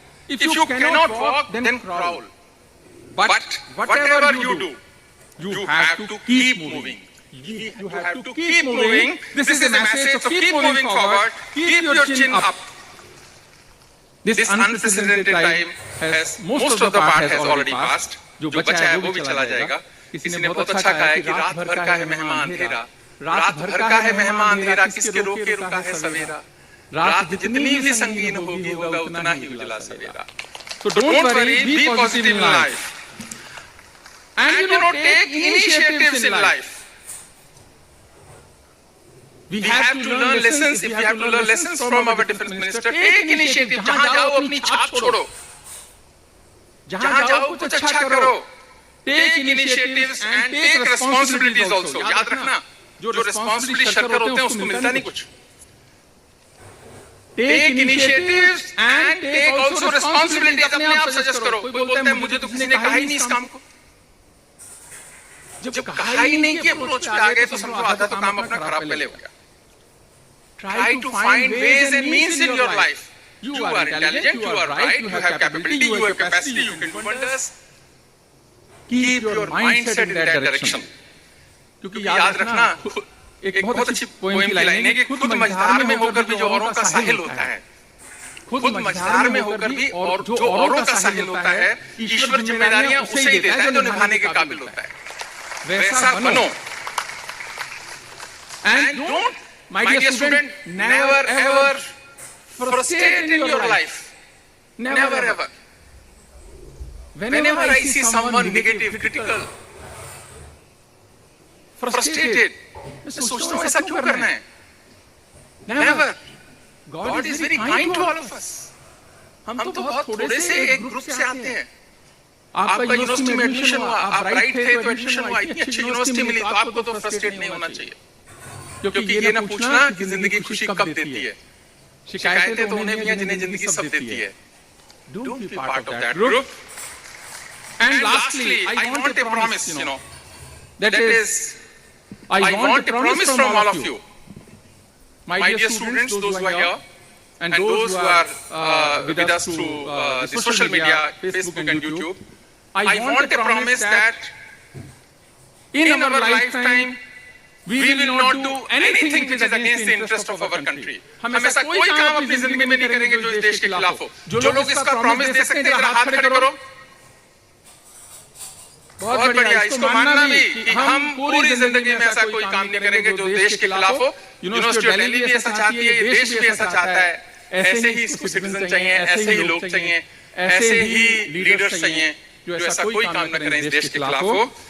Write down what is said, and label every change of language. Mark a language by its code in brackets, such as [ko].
[en] If you cannot walk, then crawl. But whatever you do, you have to keep moving. You have to keep moving. This is a message, so keep moving forward. Keep your chin up. This unprecedented time has, most of the part has already passed. [hi] जो बचा है वो भी चला जाएगा. किसी ने बहुत अच्छा कहा है कि रात भर का है मेहमान अंधेरा. रात भर का है मेहमान अंधेरा, किसके रोके रुका है सवेरा. रात जितनी भी संगीन होगी होगा उतना ही उजला सवेरा. [en] So don't worry, be positive in life. And take initiatives in life. We have to learn lessons. If we have to learn lessons from our defense minister, take initiative. [hi] जहाँ जाओ अपनी छाप छोड़ो. जहाँ जाओ कुछ अच्छा करो. [en] Take initiatives and take responsibilities also. [hi] याद रखना, जो responsibility शर्कर होते हैं उसको मिलता नहीं कुछ. [en] Take initiatives and take also responsibilities. [hi] अपने आप सजेस्ट करो. कोई बोलता है मुझे तो किसी ने कहा ही नहीं इस काम को. जब कहा ही नहीं कि अप्रोच पे आ गए तो समझो आधा तो काम अपना खराब पहले हो गया. [en] Try to find ways and means in your life. You are intelligent, you are right, you have capability, you have capacity, you can do wonders. Keep your mindset in that direction. [hi] क्योंकि याद रखना, एक बहुत अच्छी poem की line है कि खुद मझधार में होकर भी जो औरों का साहिल होता है, खुद मझधार में होकर भी और जो औरों का साहिल होता है, ईश्वर जिम्मेदारियां उसे ही देता है जो निभाने के काबिल होता है. वैसा बनो. [en] And don't, my dear student, never ever frustrate in your life. Never ever. Whenever I see someone negative, critical, frustrated, [hi] मैं सोचता हूँ ऐसा क्यों करना है? [en] Never. God is very kind to all of us. [hi] हम तो बहुत थोड़े से एक ग्रुप से आते हैं. आपका यूनिवर्सिटी में एडमिशन हुआ, आप ब्राइट थे तो एडमिशन हुआ, इतनी अच्छी यूनिवर्सिटी मिली तो आपको तो फ्रस्ट्रेट नहीं होना चाहिए. क्योंकि ये ना पूछना कि जिंदगी खुशी कब देती है. शिकायतें तो उन्हें भी हैं जिन्हें जिंदगी सब देती है. [en] Don't be part of that group. And lastly, I want a promise, that is, I want a promise from all of you. My dear students, those who are here, and those who are with us through the social media, Facebook and YouTube, I want a promise that in our lifetime, we will not do anything which is against the interest of our country. [hi] हम ऐसा कोई काम अपनी जिंदगी में नहीं करेंगे जो इस देश के खिलाफ हो. जो लोग इसका प्रॉमिस दे सकते हैं, जरा हाथ खड़े करो. बहुत बढ़िया. इसको मानना भी कि हम पूरी जिंदगी में ऐसा कोई काम नहीं करेंगे जो देश के खिलाफ हो. यूनिवर्सिटी ऑफ दिल्ली भी ऐसा चाहती है, देश भी ऐसा चाहता है. ऐसे ही इसको सिटीजन चाहिए, ऐसे ही लोग चाहिए, ऐसे ही लीडर्स चाहिए जो ऐसा कोई काम न करें इस देश के खिलाफ हो.